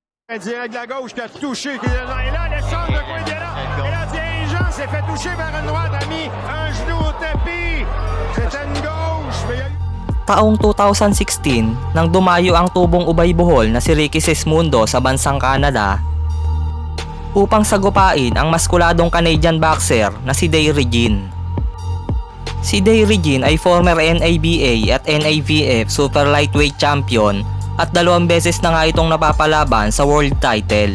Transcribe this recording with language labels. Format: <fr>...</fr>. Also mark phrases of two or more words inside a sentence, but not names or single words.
<fr>Direct de la gauche qui a touché. Et là, l'échange de Guedera. Et là, dirigeant s'est fait toucher vers une droite, a mis un genou au tapis. C'était une gauche. Mais il y a eu...</fr> <tl>Taong 2016, nang dumayo ang tubong ubay-buhol na si Ricky Sismundo sa bansang Canada upang sagupain ang maskuladong</tl> <en>Canadian boxer</en> <tl>na si Day Regine. Si Day Regine ay former NABA at NAVF</tl> <en>Super Lightweight Champion</en> <tl>at 2 beses na nga itong napapalaban sa world title.</tl>